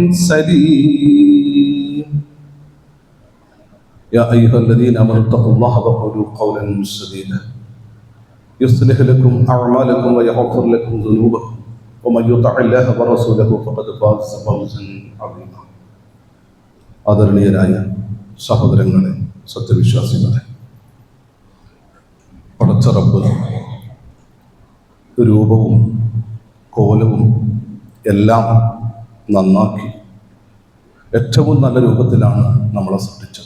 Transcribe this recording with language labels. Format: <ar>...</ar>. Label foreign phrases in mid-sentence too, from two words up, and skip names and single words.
<ar>سليم يا أيها الذين آمنوا اتقوا الله وقولوا قولا سديدا يصلح لكم أعمالكم ويغفر لكم ذنوبكم ومن يطع الله ورسوله فقد فاز فوزا عظيما</ar> <ml>ആദരണീയരായ സഹോദരങ്ങളെ, സത്യവിശ്വാസികളെ, പടച്ച റബ്ബ് രൂപവും കോലവും എല്ലാം നന്നാക്കി ഏറ്റവും നല്ല രൂപത്തിലാണ് നമ്മളെ സൃഷ്ടിച്ചത്.</ml>